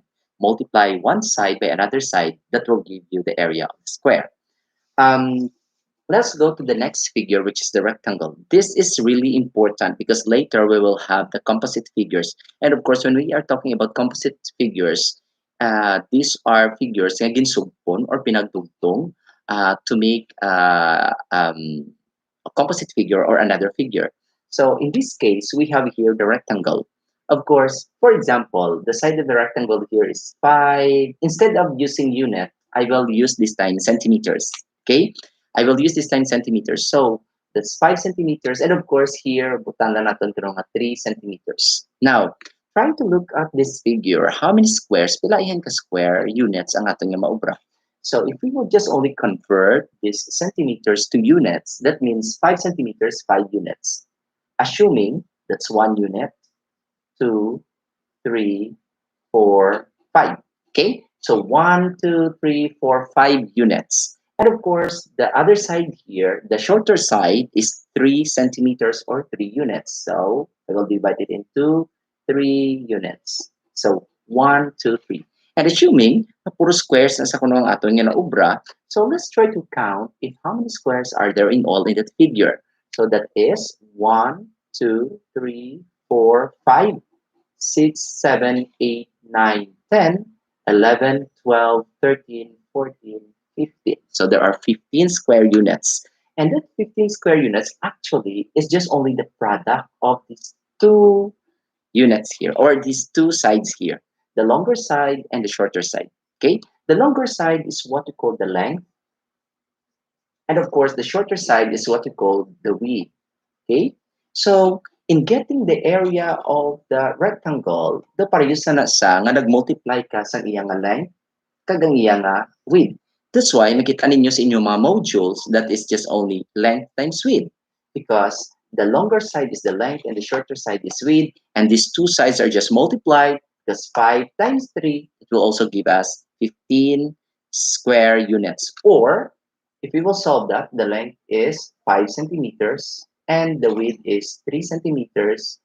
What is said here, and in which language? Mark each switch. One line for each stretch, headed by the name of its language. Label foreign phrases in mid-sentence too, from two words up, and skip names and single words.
English: Multiply one side by another side. That will give you the area of the square. Um, let's go to the next figure, which is the rectangle. This is really important because later we will have the composite figures. And of course, when we are talking about composite figures, these are figures
Hiligaynon: nga ginsugpon
English: or pinagdugtong to make a composite figure or another figure. So in this case, we have here the rectangle. Of course, for example, the side of the rectangle here is 5. Instead of using unit, I will use this time centimeters. Okay? I will use this time centimeters. So that's 5 centimeters. And of course, here,
Hiligaynon: butang na natin ito nga 3 centimeters.
English: Now, trying to look at this figure, how many squares,
Hiligaynon: pila ihan ka square units ang aton nga maubra?
English: So if we would just only convert these centimeters to units, that means 5 centimeters, 5 units. Assuming that's 1 unit, 2, 3, 4, 5. Okay, so 1, 2, 3, 4, 5 units. And of course, the other side here, the shorter side is 3 centimeters or 3 units. So I will divide it into 3 units. So 1, 2, 3. And assuming
Hiligaynon: na puro
English: squares
Hiligaynon: na sa kuno ang aton nga naubra,
English: so let's try to count if how many squares are there in all in that figure. So that is 1, 2, 3, 4, 5. 6, 7, 8, 9, 10, 11, 12, 13, 14, 15. So there are 15 square units. And that 15 square units actually is just only the product of these two units here, or these two sides here, the longer side and the shorter side. Okay, the longer side is what we call the length, and of course the shorter side is what we call the width. Okay? So, in getting the area of the rectangle, the
Hiligaynon: parehas na sa nga nag-multiply ka sa iyang nga length kag ang iyang nga width.
English: That's why
Hiligaynon: makita ninyo sa inyong mga
English: modules that is just only length times width because the longer side is the length and the shorter side is width, and these two sides are just multiplied because 5 times 3 it will also give us 15 square units. Or if we will solve that, the length is 5 centimeters and the width is 3 centimeters.